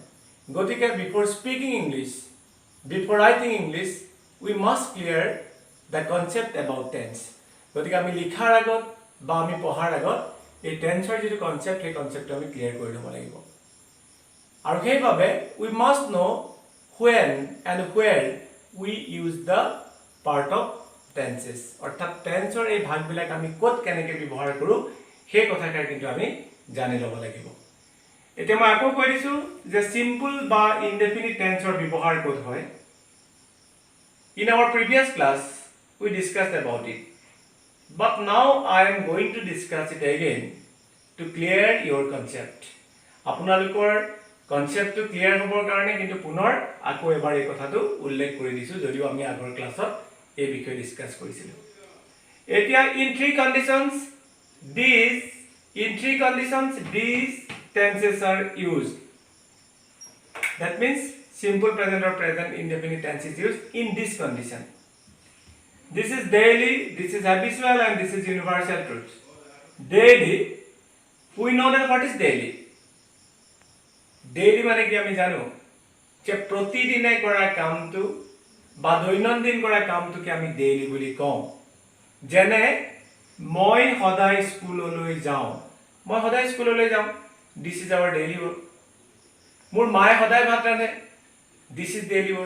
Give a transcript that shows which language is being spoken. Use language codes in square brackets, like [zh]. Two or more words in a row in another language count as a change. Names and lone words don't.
[en] গতিকে before speaking English, before writing English, we must clear the concept about tense. [as] গতিকে আমি লিখাৰ আগত বা আমি পঢ়াৰ আগত এই টেন্সৰ যিটো কনচেপ্ট, সেই কনচেপ্টটো আমি ক্লিয়াৰ কৰি ল'ব লাগিব। আৰু সেইবাবে [en] we must know' when and where we use the part of tenses। [as] অৰ্থাৎ টেন্সৰ এই ভাগবিলাক আমি ক'ত কেনেকৈ ব্যৱহাৰ কৰোঁ সেই কথাষাৰ কিন্তু আমি জানি ল'ব লাগিব। এতিয়া মই আকৌ কৈ দিছোঁ যে সিম্পল বা ইনডেফিনিট টেন্সৰ ব্যৱহাৰ ক'ত হয়। [en] In our previous class we discussed about it, but now I am going to discuss it again to clear your concept। [as] আপোনালোকৰ কনচেপ্টটো ক্লিয়াৰ হ'বৰ কাৰণে কিন্তু পুনৰ আকৌ এবাৰ এই কথাটো উল্লেখ কৰি দিছোঁ, যদিও আমি আগৰ ক্লাছত এই বিষয়ে ডিছকাছ কৰিছিলোঁ। [en] এতিয়া in three conditions these tenses are used। That means simple present or present indefinite tense is used in this condition. This is daily, this is habitual, and this is universal truth. Daily, we know that what is daily? [as] Daily মানে কি আমি জানো যে প্ৰতিদিনে কৰা কামটো বা দৈনন্দিন কৰা কামটোকে আমি ডেইলি বুলি কওঁ। যেনে মই সদায় স্কুললৈ যাওঁ, মই সদায় স্কুললৈ যাওঁ, [en] this is our daily work. [as] মোৰ মায়ে সদায় ভাত ৰান্ধে, [en] this is daily work.